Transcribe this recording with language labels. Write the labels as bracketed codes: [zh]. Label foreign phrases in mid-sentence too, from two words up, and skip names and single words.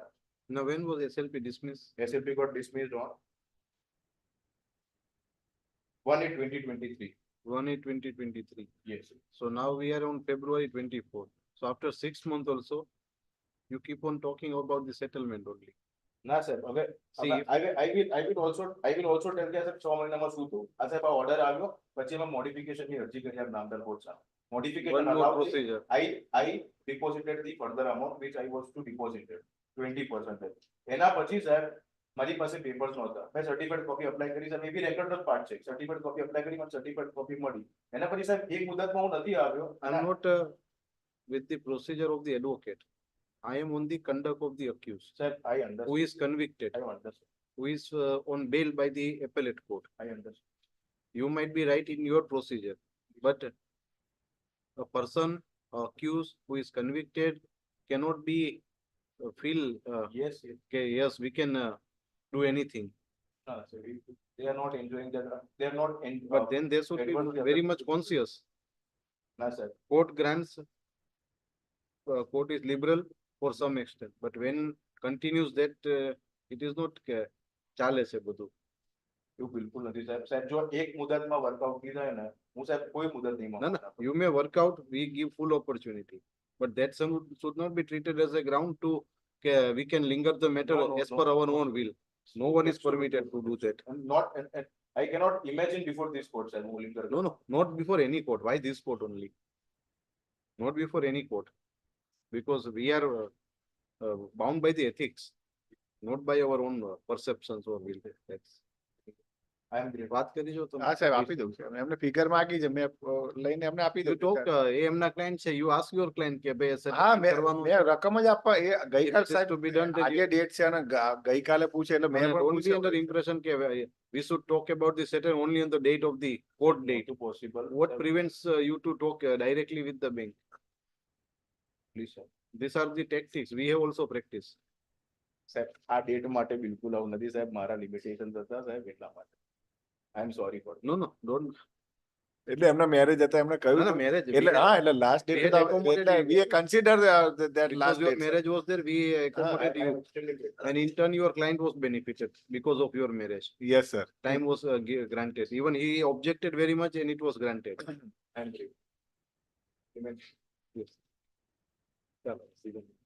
[en] Now, when was SLP dismissed? SLP got dismissed on 1/8/2023. 1/8/2023. Yes. So now we are on February 24. So after 6 months also, you keep on talking about the settlement only. [gu] ના સાહેબ હવે [en] See, if- I will also tell [gu] કે સાહેબ 6 મહિનામાં શું થયું આ સાહેબ આ ઓર્ડર આવ્યો પછી એમાં મોડિફિકેશનની અરજી કરી આપ નામદાર કોર્ટ સાહેબ [en] One મોડિફિકેશન more allowed procedure. I deposited the further amount which I was to deposited 20%. [gu] એના પછી સાહેબ મારી પાસે પેપર્સ નહોતા મેં [en] certified copy apply [gu] કરી સાહેબ એ બી [en] record of part [gu] છે [en] certified copy apply [gu] કરી મને [en] certified copy [gu] મળી એના પછી સાહેબ એક મુદતમાં હું નથી આવ્યો [en] I'm not with the procedure of the advocate. I am on the conduct of the accused, સાહેબ I who understand. is convicted, I understand. who is on bail by the appellate court. I understand. You might be right in your procedure, but a person accused who is convicted cannot be feel Yes, yes. okay, yes, we can do anything. No, sir, they are not enjoying that. They are not. But then they should be adversely very much affected. conscious. No, sir. Court grants, court is liberal for some extent, but when continues that, it is not [gu] ચાલે છે બધું. એવું બિલકુલ નથી સાહેબ સાહેબ જો એક મુદતમાં વર્કઆઉટ નહીં થાય ને હું સાહેબ કોઈ મુદત નહીં [en] No, [gu] માંગુ. [en] no, you may work out, we give full opportunity, but that should not be treated as a ground to, we can linger the matter No, no, as no. per our own will. No one is permitted to do that. And not and I cannot imagine before this court said moving the No, no, not before any court. Why this court only? Not before any court. Because we are bound by the ethics, not by our own perceptions or will. That's. I am great. [gu] વાત કરી જો તમે. હા સાહેબ આપી દઉં છું એમને ફિગર માંગી છે મેં લઈને એમને આપી [en] You [gu] દઉં [en] talk, [gu] છું. એ એમના client છે, [en] you ask your client [gu] કે ભાઈ હા settlement મેં કરવાનું મેં રકમ જ આપવા એ ગઈકાલ [en] It is [gu] સાહેબ [en] to be done that [gu] આજે ડેટ છે અને ગઈકાલે પૂછે એટલે મેં અને પણ [en] don't be [gu] પૂછ્યું. [en] under impression કે we should talk about the settlement only on the date of the court date. Not possible. What sir. prevents you to talk directly with the bank? Please sir. These are the tactics we have also practiced. [gu] સાહેબ આ ડેટ માટે બિલકુલ આવું નથી સાહેબ મારા લિમિટેશન હતા સાહેબ એટલા માટે. [en] I am sorry for No, no, don't. [gu] એટલે એમના મેરેજ હતા એમણે [en] No, [gu] કહ્યું [en] no, [gu] હતું. [en] marriage. [gu] એટલે હા એટલે લાસ્ટ [en] we [gu] ડેટ [en] had accommodated [gu] એટલે [en] you. we consider that Because last your date. marriage was there, we accommodate I you. am extremely grateful. And in turn, your client was benefited because of your marriage. Yes sir. Time was granted. Even he objected very much and it was granted. I am grateful. Amen. Yes. [gu] ચાલો, સીધું.